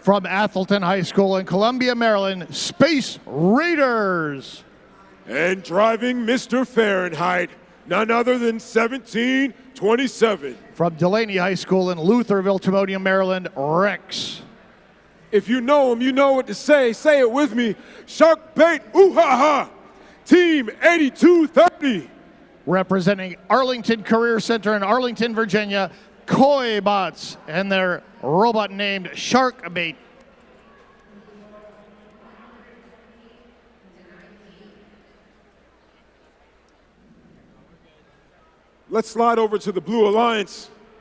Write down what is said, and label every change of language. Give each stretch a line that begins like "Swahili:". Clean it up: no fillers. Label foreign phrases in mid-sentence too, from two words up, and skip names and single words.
English: From Athelton High School in Columbia, Maryland, Space Raiders. And driving Mr. Fahrenheit, none other than 1727. From Delaney High School in Lutherville, Timonium, Maryland, Rex. If you know him, you know what to say. Say it with me. Shark bait, ooh ha ha. Team 8230. Representing Arlington Career Center in Arlington, Virginia, Koi Bots and their robot named Shark Bait. Let's slide over to the Blue Alliance.